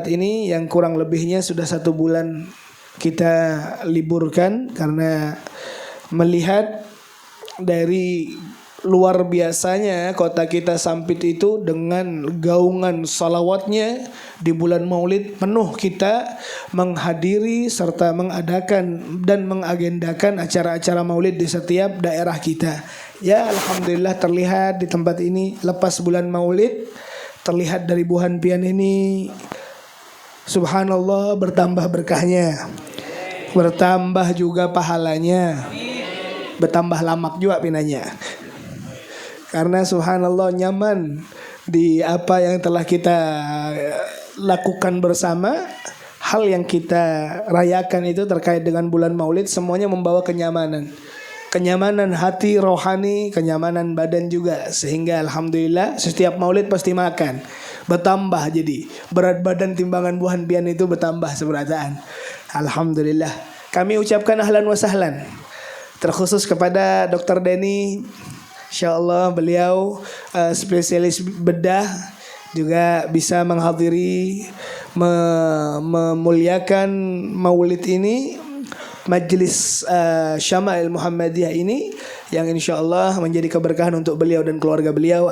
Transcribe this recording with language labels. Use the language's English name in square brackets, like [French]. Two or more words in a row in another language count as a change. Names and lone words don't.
[Indonesian] ini yang kurang lebihnya sudah 1 bulan kita liburkan karena melihat dari luar biasanya kota kita Sampit itu dengan gaungan salawatnya di bulan Maulid penuh kita menghadiri serta mengadakan dan mengagendakan acara-acara Maulid di setiap daerah kita. Ya alhamdulillah terlihat di tempat ini lepas bulan Maulid terlihat dari Buhan Pian ini subhanallah bertambah berkahnya, bertambah juga pahalanya, bertambah lamak juga pinanya. Karena subhanallah nyaman di apa yang telah kita lakukan bersama. Hal yang kita rayakan itu terkait dengan bulan Maulid semuanya membawa kenyamanan. Kenyamanan hati rohani, kenyamanan badan juga. Sehingga alhamdulillah setiap Maulid pasti makan. Bertambah jadi berat badan timbangan Buhan Pian itu bertambah seberataan. Alhamdulillah. Kami ucapkan [Arabic] أهلا وسهلا [Indonesian] terkhusus kepada Dr. Denny. InsyaAllah beliau spesialis bedah juga bisa menghadiri memuliakan maulid ini, majlis Syama'il Muhammadiyah ini yang insyaAllah menjadi keberkahan untuk beliau dan keluarga beliau.